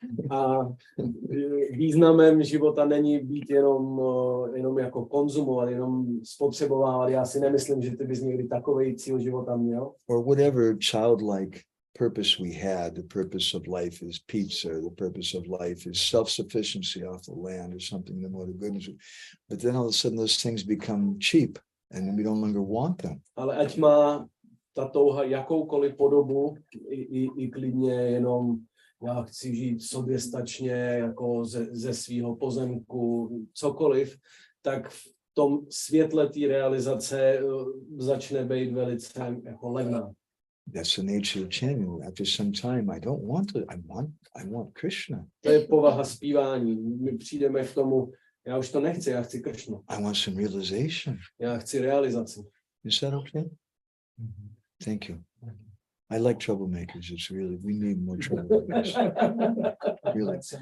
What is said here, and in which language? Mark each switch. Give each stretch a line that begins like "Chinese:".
Czech: A významem života není být jenom jako konzumovat, jenom spotřebovávat. Já si nemyslím, že ty bys někdy takovej cíl života měl.
English: or whatever childlike purpose we had. The purpose of life is pizza. The purpose of life is self-sufficiency off the land or something, the more the goodness. But then all of a sudden those things become cheap and we no longer want them.
Czech: Ale ať má ta touha jakoukoliv podobu, i klidně jenom já chci žít soběstačně, jako ze svého pozemku, cokoliv, tak v tom světle té realizace začne být velice jako levná.
English: That's the nature of chanting. After some time, I don't want it. I want Krishna.
Czech: To je povaha zpívání. My přijdeme k tomu, Já už to nechci, já chci Kršnu.
English: I want some realization.
Czech: Já chci realizaci.
English: Is that okay? Thank you. I like troublemakers. It's really, we need more troublemakers. Really.